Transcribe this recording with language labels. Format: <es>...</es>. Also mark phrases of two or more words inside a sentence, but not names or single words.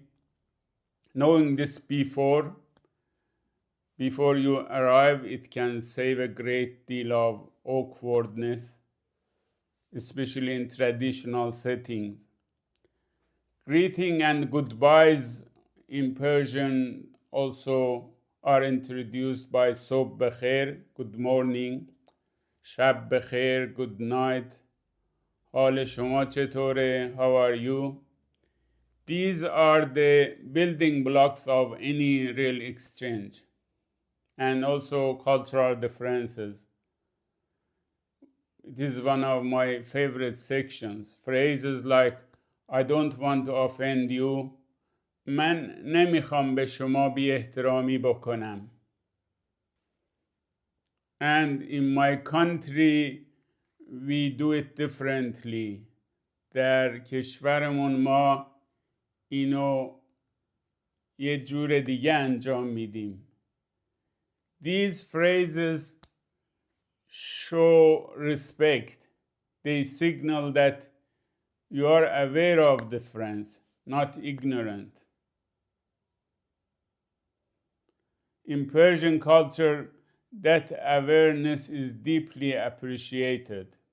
<en>Knowing this before you arrive, it can save a great deal of awkwardness, especially in traditional settings. Greeting and goodbyes in Persian also are introduced by</en> <fa>صبح بخیر,</fa> <en>good morning,</en> <fa>شب بخیر,</fa> <en>good night,</en> <fa>حال شما چطوره,</fa> <en>how are you? These are the building blocks of any real exchange, and also cultural differences. It is one of my favorite sections. Phrases like I don't want to offend you,</en> <fa>من نمیخوام به شما بی احترامی بکنم.</fa> <en>And in my country we do it differently.</en> <fa>در کشورمون ما اینو یه جور دیگه انجام میدیم.</fa> <en>These phrases show respect. They signal that you are aware of difference, not ignorant. In Persian culture, that awareness is deeply appreciated.</en>